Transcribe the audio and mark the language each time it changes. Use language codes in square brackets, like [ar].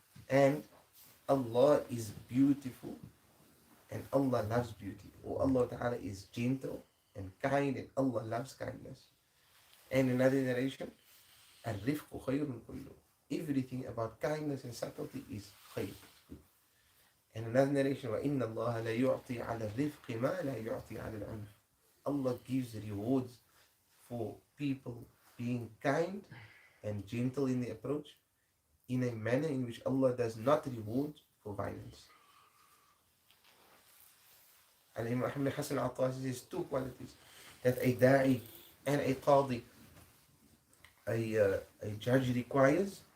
[en] And Allah is beautiful and Allah loves beauty. Or Allah Ta'ala is gentle and kind and Allah loves kindness. And another narration, [ar] الرفق خير كله. [en] Everything about kindness and subtlety is khayr. And another narration, [ar] وَإِنَّ اللَّهَ لَا يُعْطِي عَلَى الرِّفْقِ مَا لَا يُعْطِي عَلَى الْعُنْفِ. [en] Allah gives rewards for people being kind and gentle in the approach in a manner in which Allah does not reward for violence. And Imam Ahmad Hassan al-Attasi says two qualities that a da'i and a qadi, a judge requires.